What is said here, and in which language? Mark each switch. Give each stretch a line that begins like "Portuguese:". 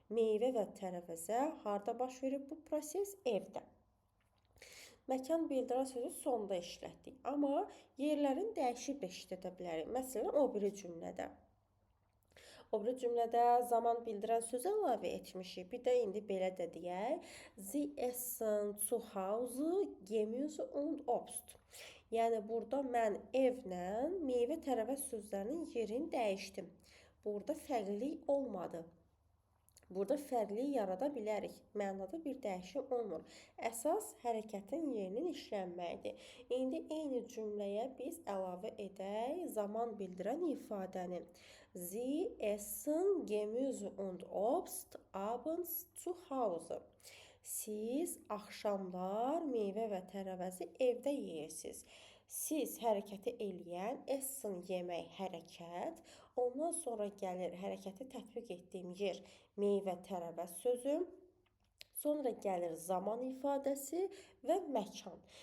Azerbaijani: Meyvə və tərəvəzə harda baş verib bu proses? Evdə. Məkan bildirən sözü sonda işlətdik, amma yerlərini dəyişib də işlədə bilərik. Məsələn, o biri cümlədə. O biri cümlədə zaman bildirən sözü əlavə etmişik. Bir də indi belə də deyək.
German: Sie essen zu Hause Gemüse und Obst.
Azerbaijani: Yəni burada mən evlə meyvə tərəvəz sözlərinin yerini dəyişdim. Burada fərqlilik olmadı. Burada fərqlilik yarada bilərik. Mənada bir dəyişim olmur. Əsas hərəkətin yerinin işlənməyidir. İndi eyni cümləyə biz əlavə edək zaman bildirən ifadəni.
German: Sie essen Gemüse und Obst abends zu Hause.
Azerbaijani: Siz axşamlar meyvə və tərəvəzi evdə yeyirsiniz. Siz hərəkəti eləyən, essen yemək hərəkət, ondan sonra gəlir hərəkəti tətbiq etdiyim yer meyvə tərəvəz sözü, sonra gəlir zaman ifadəsi və məkan.